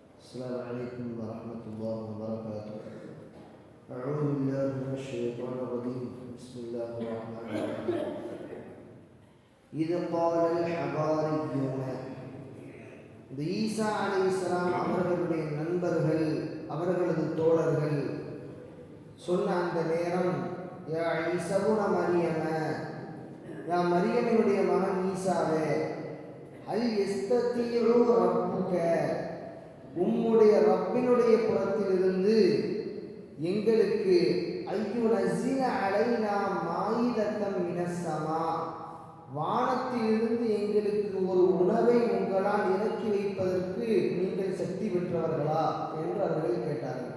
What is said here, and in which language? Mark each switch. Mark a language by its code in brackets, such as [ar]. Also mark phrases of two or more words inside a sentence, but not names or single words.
[ar] السلام عليكم ورحمة الله وبركاته. أعوذ بالله من الشيطان الرجيم. بسم الله الرحمن الرحيم. إذ قال الحواريون [ta] இந்த ஈசா அலைஹிஸ்ஸலாம் அவர்களுடைய நண்பர்கள், அவர்களது தோழர்கள் சொன்ன அந்த நேரம், [ar] يا عيسى ابن مريم, [ta] யா மரியமினுடைய மகன் ஈசாவே, [ar] هل يستطيع ربك, [ta] உம்முடைய ரப்பினுடைய புறத்திலிருந்து எங்களுக்கு [ar] أن ينزل علينا مائدة من السماء, [ta] வானத்திலிருந்து எங்களுக்கு ஒரு உணவை உங்களால் இறக்கி வைப்பதற்கு நீங்கள் சக்தி பெற்றவர்களா என்று அவர்கள் கேட்டார்கள்.